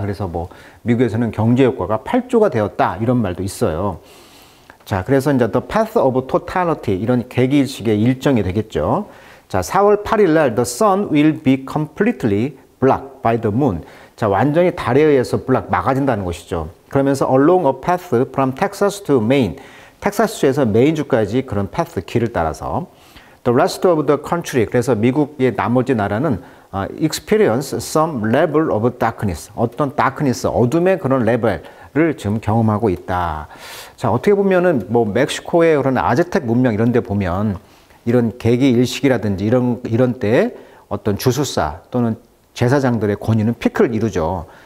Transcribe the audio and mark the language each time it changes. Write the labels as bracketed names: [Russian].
[Korean] 그래서 뭐 미국에서는 경제 효과가 8조가 되었다. 이런 말도 있어요. 자, 그래서 이제 The Path of Totality 이런 개기일식의 일정이 되겠죠. 자, 4월 8일 날 [English] The Sun will be completely blocked by the moon. [Korean] 자, 완전히 달에 의해서 막아진다는 것이죠. 그러면서 [English] Along a path from Texas to Maine. [Korean] 텍사스주에서 메인주까지 그런 패스 길을 따라서 [English] The rest of the country [Korean] 그래서 미국의 나머지 나라는 [English] experience some level of darkness [Korean] 어떤 darkness 어둠의 그런 레벨을 지금 경험하고 있다. 자, 어떻게 보면은 뭐 멕시코의 그런 아즈텍 문명 이런 데 보면 이런 개기 일식이라든지 이런 때 어떤 주술사 또는 제사장들의 권위는 피크를 이루죠.